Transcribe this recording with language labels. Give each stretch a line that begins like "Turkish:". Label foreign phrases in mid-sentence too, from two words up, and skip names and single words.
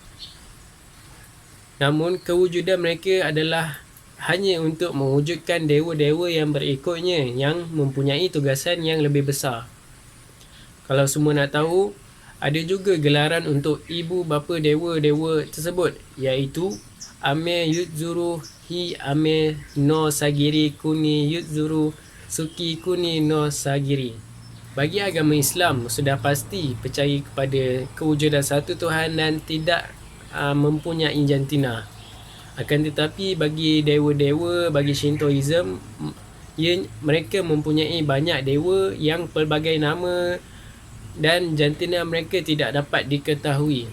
Malay: Namun kewujudan mereka adalah hanya untuk mewujudkan dewa-dewa yang berikutnya yang mempunyai tugasan yang lebih besar. Kalau semua nak tahu, ada juga gelaran untuk ibu bapa dewa-dewa tersebut iaitu Ame Yudzuru Hi Ame no Sagiri Kuni Yudzuru Suki Kuni no Sagiri. Bagi agama Islam, sudah pasti percaya kepada kewujudan satu Tuhan dan tidak mempunyai jantina. Akan tetapi bagi dewa-dewa, bagi Shintoism, mereka mempunyai banyak dewa yang pelbagai nama dan jantina mereka tidak dapat diketahui.